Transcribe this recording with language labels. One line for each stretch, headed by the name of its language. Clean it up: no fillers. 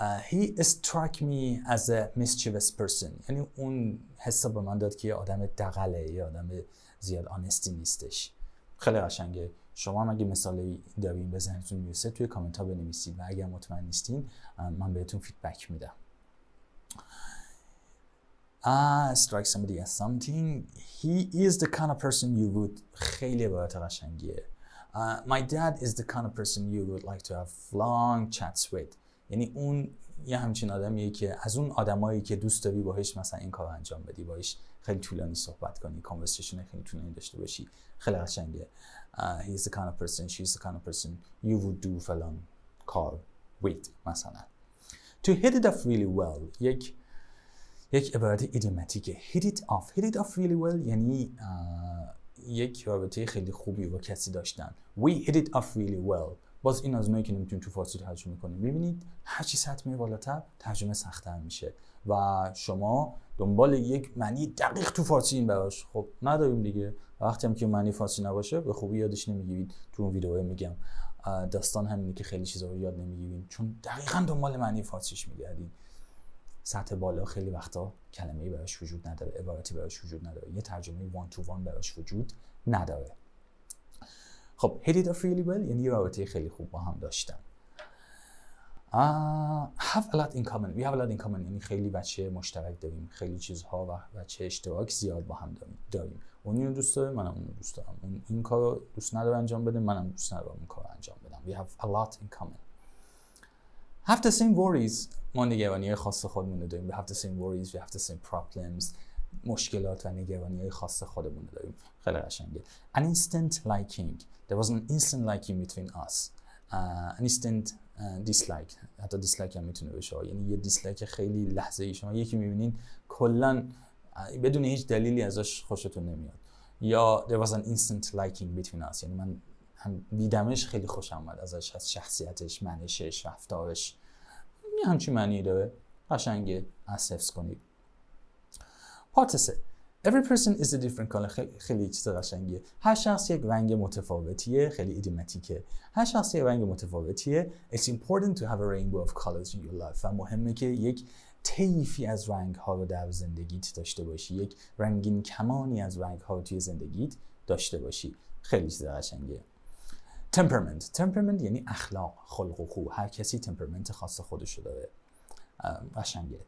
English: He struck me as a mischievous person،
Persian: یعنی اون حس رو به من داد که یه آدم دغله، یه آدم زیاد آنستی نیستش. خیلی قشنگه. شما هم اگه مثالی دارین به ذهنتون میرسه توی کامنت ها بنویسید و اگر مطمئن نیستین من بهتون فیدبک میدم.
English: Strike somebody as something. He is the kind of person you would.
Persian: خیلی عبارت قشنگیه.
English: My dad is the kind of person you would like to have long chats with.
Persian: یعنی اون یه همچین آدمیه که از اون آدمایی که دوست داری باهاش مثلا این کار انجام بدی، باهاش خیلی طولانی صحبت کنی، کانورسیشن خیلی طولانی داشته باشی. خیلی قشنگه.
English: He is the kind of person, she is the kind of person you would do
Persian: فلان کار
English: with مثلا. To hit it off really well.
Persian: یک عبارت ایدیوماتیکه.
English: hit it off really well
Persian: یعنی یک رابطه خیلی خوبی با کسی داشتن.
English: We hit it off really well.
Persian: باز این از اونایی که نمیتونیم تو فارسی ترجمه کنیم. ببینید هر چی سطح میره بالاتر ترجمه سخت‌تر میشه و شما دنبال یک معنی دقیق تو فارسی این براش خب نداریم دیگه. وقتی هم که معنی فارسی نباشه به خوبی یادش نمیگیرید. تو اون ویدئوها میگم داستان همینه که خیلی چیزا رو یاد نمیگیریم چون دقیقاً دنبال معنی فارسیش میگردیم. سطح بالا خیلی وقتا کلمه‌ای براش وجود نداره، عبارتی براش وجود نداره، یه ترجمه وان تو وان براش وجود نداره. خب
English: hit it off really well
Persian: یعنی رابطه خیلی خوب با هم داشتن.
English: have a lot in common. We have a lot in common
Persian: یعنی خیلی بچه مشترک داریم، خیلی چیزها و بچه اشتراک زیاد با هم داریم. اون اینو دوست داره، منم اونو دوست دارم. اون این کارو دوست نداره انجام بده، منم دوست ندارم اون کارو انجام بدم.
English: We have a lot in common. Have the same worries.
Persian: ما نگرانی‌های خاص خودمون رو داریم.
English: We have the same worries, we have the same problems.
Persian: مشکلات و نگرانی‌های خاص خودمون رو داریم. خیلی قشنگه.
English: An instant liking. There was an instant liking between us. An instant dislike.
Persian: حتی دیسلایک هم میتونه بشه. یعنی یه دیسلایک خیلی لحظه‌ای شما یکی می‌بینین کلاً بدون هیچ دلیلی ازش خوشتون نمیاد.
English: یا there was an instant liking between us.
Persian: یعنی من هم دیدمش خیلی خوشم اومد ازش، از شخصیتش، منشش، رفتارش. یه همچین معنی داره. قشنگه. حفظ کنید. پارت 3.
English: Every person is a different color.
Persian: خیلی چیز قشنگیه. هر شخص یک رنگ متفاوتیه. خیلی ایدیوماتیکه. هر شخص یک رنگ متفاوتیه.
English: It's important to have a rainbow of colors in your life.
Persian: و مهمه که یک طیفی از رنگ ها رو در زندگیت داشته باشی. یک رنگین کمانی از رنگ ها رو توی زندگیت داشته باشی. خیلی چیز قشنگیه. temperament یعنی اخلاق، خلق و خو. هر کسی تمپرمنت خاص خودشو داره. قشنگه.